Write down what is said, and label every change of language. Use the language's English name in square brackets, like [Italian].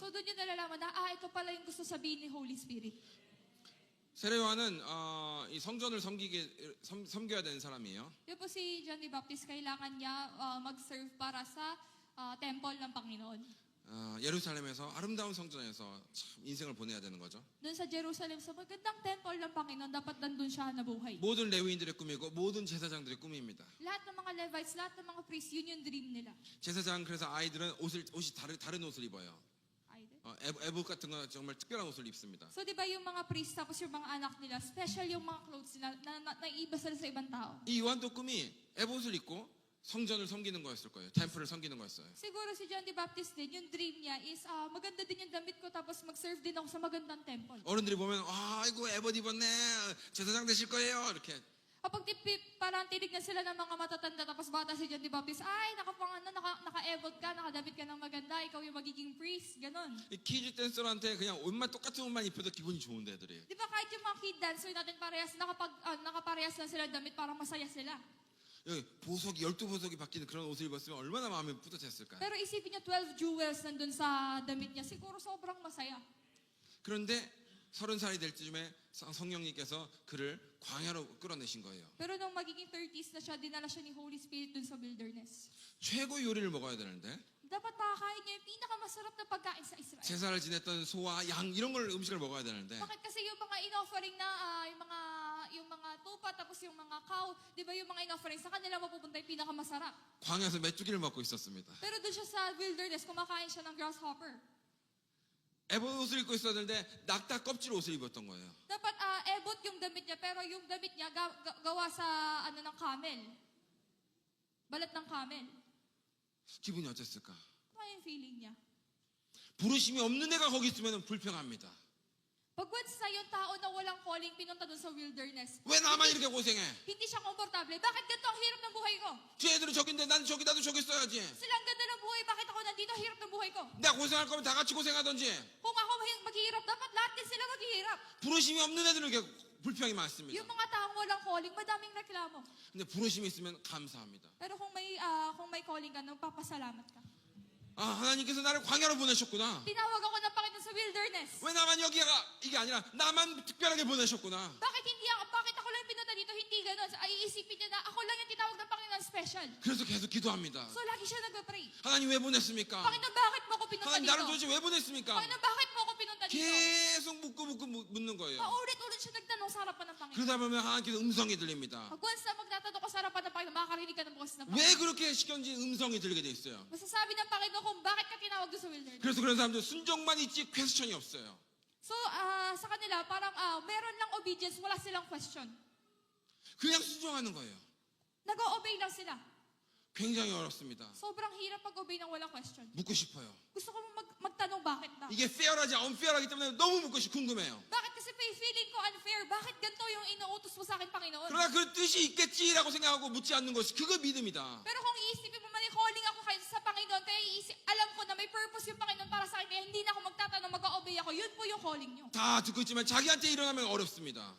[Filipino] So doon yung nalalaman na, ito pala yung gusto sabihin ni Holy Spirit. [Korean] 세례요한은 이 성전을 섬겨야 되는 사람이에요. [Filipino] Yun po si John the Baptist, kailangan niya mag-serve para sa temple ng Panginoon. [Korean] 예루살렘에서 아름다운 성전에서 참 인생을 보내야 되는 거죠. [Filipino] Doon sa Jerusalem, sa magandang temple ng Panginoon, dapat nandun siya nabuhay. [Korean] 모든 레위인들의 꿈이고 모든 제사장들의 꿈입니다. [Filipino] Lahat ng mga Levites, lahat ng mga priests, yun yung dream nila. [Korean] 제사장 그래서 아이들은 옷이 다른 옷을 입어요. 에봇 같은 거 정말 특별한 옷을 입습니다. [Filipino] So di ba yung mga priests tapos yung mga anak nila, special yung mga clothes nila na naiiba sila sa ibang tao. [Korean] 이 요한도 꿈이 에봇을 입고 성전을 섬기는 거였을 거예요. 템플을 섬기는 거였어요. [Filipino] Siguro si John the Baptist din, yung dream niya is maganda din yung damit ko tapos mag-serve din ako sa magandang temple. [Korean] 어른들이 보면 아이고 에봇 입었네. 제사장 되실 거예요. 이렇게. [Filipino] Kapag parang tinignan sila ng mga matatanda tapos bata si John the Baptist, naka-ebot ka, nakadamit ka ng maganda, ikaw yung magiging priest, ganun. [Korean] 이 키즈 댄서한테 그냥 옷만 똑같은 옷만 입혀도 기분이 좋은데 애들이. [Filipino] Di ba kahit yung mga kid dancer natin parehas, nakaparehas lang sila damit parang masaya sila. [Korean] 여기 보석이 12보석이 바뀌는 그런 옷을 입었으면 얼마나 마음이 뿌듯했을까요? [Filipino] Pero isipin niyo 12 jewels nandun sa damit niya, siguro sobrang masaya. [Korean] 그런데 30살이 될 즈음에 성령님께서 그를 광야로 끌어내신 거예요. [Filipino] Pero nung magiging 30s na siya, dinala siya ni Holy Spirit dun sa wilderness. [Korean] 최고 요리를 먹어야 되는데 [Filipino] Dapat makakain niya yung pinakamasarap na pagkain sa Israel. [Korean] 제사를 지냈던 소와 양 이런 걸 음식을 먹어야 되는데 [Filipino] Bakit kasi yung mga in-offering na yung mga tupa tapos yung mga cow, di ba yung mga in-offering sa kanila mapupunta yung pinakamasarap. [Korean] 광야에서 메뚜기를 먹고 있었습니다. [Filipino] Pero doon siya sa wilderness, kumakain siya ng grasshopper. [Korean] 에봇 옷을 입고 있어야 되는데 낙타 껍질 옷을 입었던 거예요. [Filipino] Dapat ebot yung damit niya, pero yung damit niya gawa sa ng camel. Balat ng camel. [Korean] 기분이 어땠을까? [Filipino] Ano yung feeling niya? [Korean] 부르심이 없는 애가 거기 있으면 불평합니다. [Filipino] Pag once na yung tao na walang calling pinunta doon sa wilderness, [Korean] 왜 나만 이렇게 고생해? [Filipino] hindi siya komportable. Bakit ganito ang hirap ng buhay ko? [Korean] 쟤들은 저긴데 난 저기 나도 저기 있어야지. [Filipino] Silang ganda ng buhay, bakit ako nandito? Hirap ng buhay ko. [Korean] 내가 고생할 거면 다 같이 고생하던지. [Filipino] Kung ako maghihirap, dapat lahat din sila maghihirap. [Korean] 부르심이 없는 애들은 이렇게 불평이 많습니다. [Filipino] Yung mga taong walang calling, madaming reklamo. [Korean] 근데 부르심이 있으면 감사합니다. [Filipino] Pero kung may calling ka, nagpapasalamat ka. [Korean] 하나님께서 나를 광야로 보내셨구나. [Filipino] Tinawag ako ng Panginoon sa wilderness. [Korean] 왜 나만 여기가 이게 아니라 나만 특별하게 보내셨구나. [Filipino] Bakit ako lang pinunta dito? Hindi gano'n. Iisipin niya na ako lang yung tinawag ng Panginoon special. [Korean] 그래서 계속 기도합니다. [Filipino] So lagi siya nag-pray. [Korean] 하나님 왜 보냈습니까? [Filipino] Panginoon, bakit mo ako pinunta [Korean] 하나님 [Filipino] dito? [Korean] 나를 도대체 왜 보냈습니까? [Filipino] Panginoon, bakit mo ako pinunta dito? [Korean] 계속 묻고 묻는 거예요. [Filipino] Paulit-ulit siya nagtanong sa harapan ng Panginoon. [Korean] 그러다 보면 하나님께서 음성이 들립니다. [Filipino] Pag once na magtatanong ka sa harapan ng Panginoon, makakarinig ka ng boses ng [Korean] 왜 [Filipino] Panginoon. [Korean] 그렇게 시켰는지 음성이 들리게 돼 있어요. [Filipino] Masasabi ng Panginoon kung bakit ka tinawag doon sa wilderness. [Korean] 그래서 그런 사람들 순종만 있지 퀘스천이 없어요. [Filipino] So, sa kanila, parang meron lang obedience, wala silang question. [Korean] 그냥 순종하는 거예요. [Filipino] Nag-o-obey lang sila. [Korean] 굉장히 어렵습니다. [Filipino] Sobrang hirap mag-obey ng walang question. [Korean] 묻고 싶어요. [Filipino] Gusto ko magtanong bakit ba? [Korean] 이게 페어하지 unfair하기 때문에 너무 궁금해요. [Filipino] Bakit kasi feeling ko unfair? Bakit ganito yung inuutos mo sa akin, Panginoon? [Korean] 그러나 그 뜻이 있겠지라고 생각하고 묻지 않는 것이 그거 믿음이다. [Filipino] Pero kung iisipin mo man, calling ako sa Panginoon, kaya alam ko na may purpose yung Panginoon para sa akin, kaya hindi na ako magtatanong, mag-o-obey ako. Yun po yung calling nyo. [Korean] 다 듣고 있지만 자기한테 일어나면 어렵습니다.